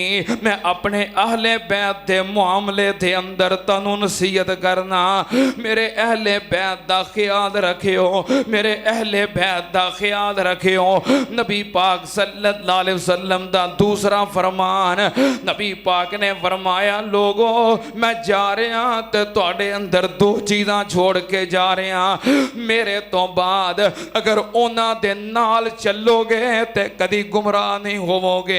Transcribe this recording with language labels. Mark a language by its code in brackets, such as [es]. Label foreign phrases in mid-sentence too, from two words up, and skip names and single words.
[pa] میں اپنے اہل بیت دے معاملے دے اندر تنوں نصیحت کرناں، میرے اہل بیت دا خیال رکھیو، میرے اہل بیت دا خیال رکھیو. نبی پاک [ar] صلى الله عليه وسلم [pa] دا دوسرا فرمان، نبی پاک نے فرمایا لوگو میں جا رہا تے تہاڈے اندر دو چیزاں چھوڑ کے جا رہا، میرے توں بعد اگر انہاں دے نال چلو گے تے کدی گمراہ نہیں ہووو گے.